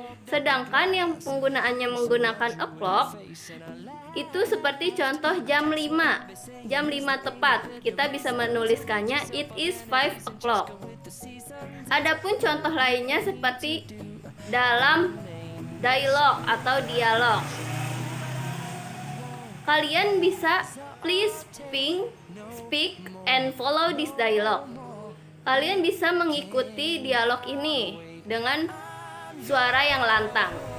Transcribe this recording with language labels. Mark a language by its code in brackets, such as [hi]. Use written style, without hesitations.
[id] Sedangkan yang penggunaannya menggunakan o'clock itu seperti contoh jam 5. Jam 5 tepat, kita bisa menuliskannya [en] it is 5 o'clock. [id] Adapun contoh lainnya seperti dalam dialog atau dialog. Kalian bisa [en] please speak and follow this dialogue. [id] Kalian bisa mengikuti dialog ini dengan suara yang lantang.